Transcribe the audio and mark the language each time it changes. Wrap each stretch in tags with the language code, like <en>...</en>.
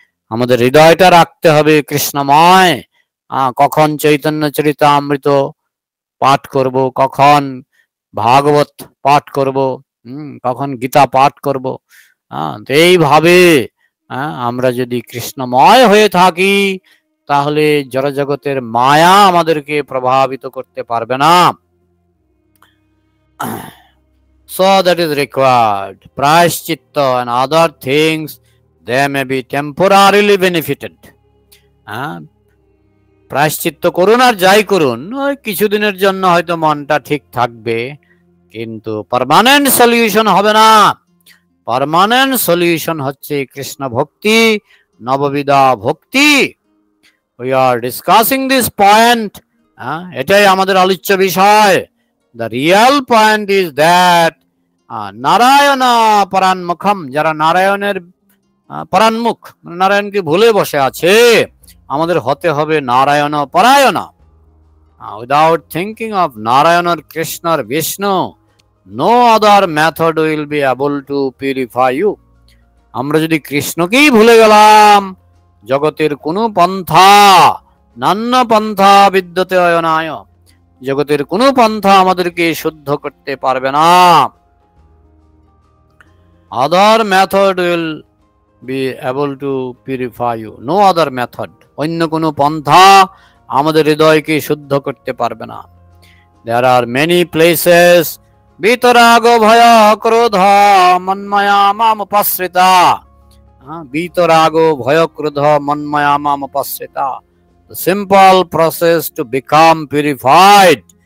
<bn>আমাদের হৃদয়টা রাখতে হবে কৃষ্ণময়। কখন চৈতন্য চরিতামৃত পাঠ করব, কখন ভাগবত পাঠ করব, কখন গীতা পাঠ করব, এইভাবে আমরা যদি কৃষ্ণময় হয়ে থাকি, তাহলে জড়জগতের মায়া আমাদেরকে প্রভাবিত করতে পারবে না।</bn> <en>So that is required. Prayaschitta and other things, they may be temporarily benefited.</en> <bn>প্রায়শ্চিত্ত করুন আর যাই করুন, ওই কিছুদিনের জন্য হয়তো মনটা ঠিক থাকবে, কিন্তু পার্মানেন্ট সলিউশন হবে না। পার্মানেন্ট সলিউশন হচ্ছে কৃষ্ণ ভক্তি, নববিধা ভক্তি।</bn> <en>We are discussing this point.</en> <bn>এটাই আমাদের আলোচ্য বিষয়।</bn> <en>the real point is that</en> <sa>Narayan পরান্মুখম,</sa> <bn>যারা নারায়ণের পরান্মুখ, নারায়ণকে ভুলে বসে আছে, আমাদের হতে হবে নারায়ণ পরায়ণ।</bn> <en>Without thinking of Narayan or Krishna or Vishnu, no other method will be able to purify you.</en> <bn>আমরা যদি কৃষ্ণকেই ভুলে গেলাম, জগতের কোনো পন্থা,</bn> <sa>নান্য পন্থা বিদ্যতে অয়নায়,</sa> <bn>জগতের কোনো পন্থা আমাদেরকে শুদ্ধ করতে পারবে না।</bn> <en>other method will be able to purify you, no other method,</en> <bn>অন্য কোনো পন্থা আমাদের হৃদয়কে শুদ্ধ করতে পারবে না।</bn> <en>there are many places</en> <sa>বিতরাগ ভয় ক্রোধ মন্ময়া মাম উপাশ্রিতা। বিতরাগ ভয় ক্রোধ মন্ময়া মাম উপাশ্রিতা,</sa> <en>the simple process to become purified.</en>